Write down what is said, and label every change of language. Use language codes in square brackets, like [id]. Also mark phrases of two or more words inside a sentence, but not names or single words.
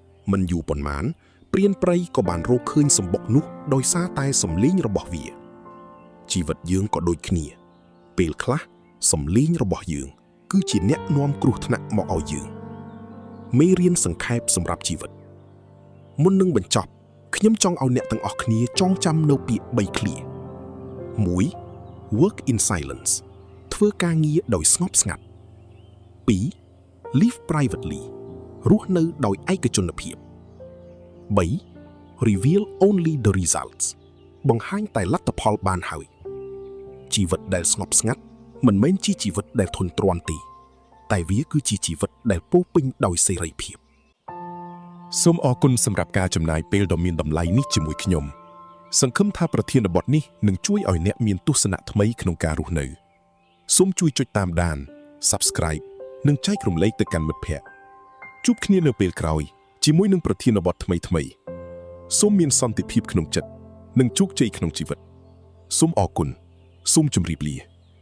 [km] មិនយូរប៉ុន្មានព្រានព្រៃក៏បានរកឃើញសម្បុកនោះដោយសារតែសំឡេងរបស់វាជីវិតយើងក៏ដូចគ្នាពេលខ្លះសំឡេងរបស់យើងគឺជាអ្នកនាំគ្រោះថ្នាក់មកឲ្យយើងមេរៀនសង្ខេបសម្រាប់ជីវិតមុននឹងបញ្ចប់ខ្ញុំចង់ឲ្យអ្នកទាំងអស់គ្នាចងចាំនៅពាក្យ3ឃ្លា 1. [en] Work in silence [km] ធ្វើការងារដោយស្ងប់ស្ងាត់ 2. [en] Live privately [km] រស់នៅដោយឯកជនភាព 3. [en] Reveal only the results [km] បង្ហាញតែលទ្ធផលបានហើយជីវិតដែលស្ងប់ស្ងាត់មិនមែនជាជីវិតដែលធន់ទ្រាំ ទេតែវាគឺជាជីវិតដែលពោរពេញដោយសេរីភាពសូមអរគុណសម្រាប់ការចំណាយពេលដ៏មានតម្លៃនេះជាមួយខ្ញុំសង្ឃឹមថាប្រធានបទនេះនឹងជួយឲ្យអ្នកមានទស្សនៈថ្មីក្នុងការរស់នៅសូមជួយចុចតាមដាន Subscribe និងចែករំលែកទៅកាន់មិត្តភ័ក្តិជួបគ្នានៅពេលក្រោយជាមួយនឹងប្រធានបទថ្មីៗសូមមានសន្តិភាពក្នុងចិត្តនិងជោគជ័យក្នុងជីវិតសូមអរគុណសូមជម្រាបលា